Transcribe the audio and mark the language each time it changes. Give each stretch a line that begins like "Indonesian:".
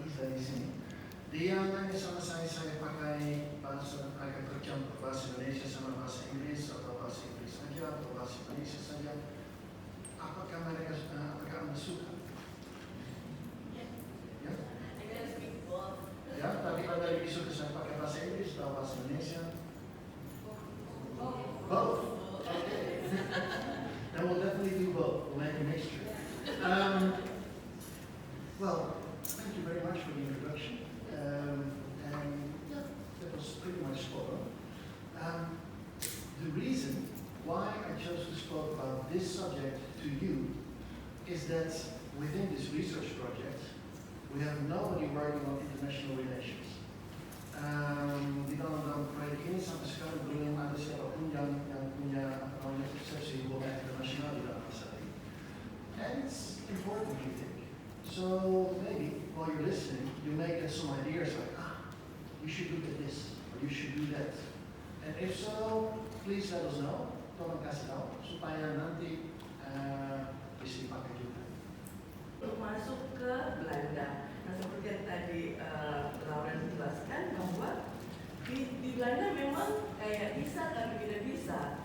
Indonesian: Iza di sini, dia tanya sama saya pakai kerja bahasa Indonesia sama bahasa Inggris atau bahasa Inggris saja atau bahasa Indonesia saja. Apakah Anda suka? Ya? Ya, tapi Anda lebih suka saya pakai bahasa Inggris atau bahasa Indonesia?
English: Both. Okay. Then we'll definitely do both. We'll make a mixture. Well, thank you very much for the introduction. And yeah, that was pretty much spot on. The reason why I chose to speak about this subject to you is that within this research project, we have nobody working on international relations.
Indonesian: Di dalam proyek ini sampai sekarang belum ada siapapun yang punya persepsi hubungan internasional di dalam masalah ini.
English: And it's important, we think. So maybe while you're listening, you may get some ideas like, you should look at this, or you should do that. And if so, please let us know.
Indonesian: Tolong kasih tahu supaya nanti bisa dipakai juga. Untuk masuk ke Belanda, nah seperti yang tadi Lawrence jelaskan bahwa di Belanda memang kayak bisa tapi tidak bisa.